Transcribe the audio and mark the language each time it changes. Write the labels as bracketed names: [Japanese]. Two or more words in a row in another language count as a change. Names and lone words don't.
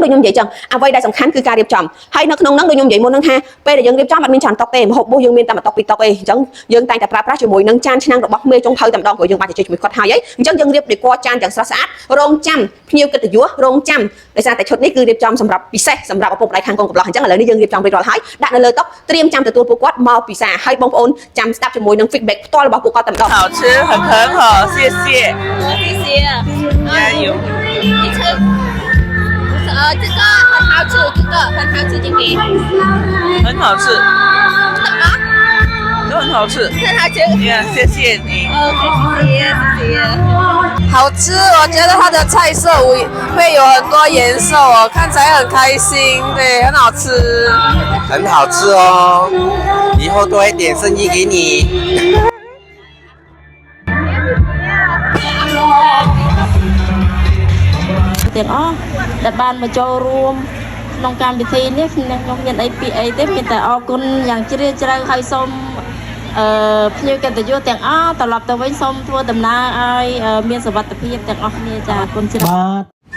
[Khmer] ដូចខ្ញុំនិយាយចឹងអ្វីដែលសំខាន់គឺការរៀបចំហើយនៅក្នុងហ្នឹងដូចខ្ញុំនិយាយមុនហ្នឹងថាពេលដែលយើងរៀបចំអត់មានច្រើនតុកទេម្ហូបរបស់យើងមានតែ1តុក2តុកទេអញ្ចឹងយើងតែងតែប្រើប្រាស់ជាមួយនឹងចានឆ្នាំងរបស់មេចុងភៅតែម្ដងព្រោះយើងបានជជែកជាមួយគាត់ហើយអញ្ចឹងយើងរៀបដេកចានយ៉ាងស្រស់ស្អាតរងចាំភ្ញៀវកិត្តិយសរងចាំដោយសារតែឈុតនេះគឺរៀបចំសម្រាប់ពិសេសសម្រាប់ឪពុកម្ដាយខាងកូនកំឡោះអញ្ចឹងឥឡូវនេះយើងរៀបចំរួចរាល់ហើយដាក់នៅលើតុត្រៀមចាំទទួលពួកគាត់មកពិសាហើយបងប្អូនចាំស្ដាប់ជាមួយនឹង feedback ផ្ទាល់របស់ពួកគាត់តែម្ដង [Chinese] 好吃很好谢谢谢谢。加油你吃，这个很好吃，这个很好吃，姐姐。很好吃啊，都很好吃很好吃。谢谢你 OK，谢谢。好吃，我觉得它的菜色会有很多颜色哦，看起来很开心，对，很好吃。很好吃哦，以后多一点生意给你。 [Khmer] ទាំងអស់ដែលបានមកចូលរួមក្នុងកម្មវិធីនេះខ្ញុំមានអីពីអីទេមានតែអរគុណយ៉ាងជ្រាលជ្រៅហើយសូមភ្ញៀវកិត្តិយសទាំងអស់ត្រឡប់ទៅវិញសូមធ្វើដំណើរឲ្យមានសុវត្ថិភាពទាំងអស់គ្នាចាអរគុណច្រើន